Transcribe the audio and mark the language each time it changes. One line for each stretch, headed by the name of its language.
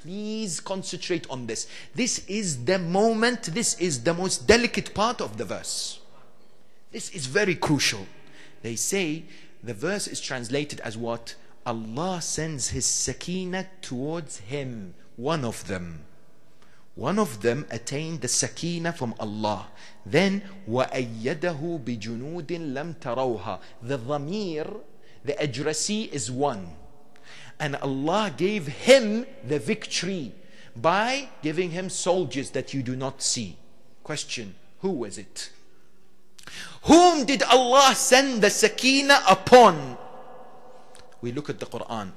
English: Please concentrate on this. This is the moment, this is the most delicate part of the verse. This is very crucial. They say the verse is translated as what? Allah sends His sakina towards him. One of them attained the sakina from Allah. Then
Arabic: وَأَيَّدَهُ بِجُنُودٍ لَمْ تَرَوْهَا.
English: The dhamir, the addressee is one, and Allah gave him the victory by giving him soldiers that you do not see. Question, who was it? Whom did Allah send the sakina upon? We look at the Quran.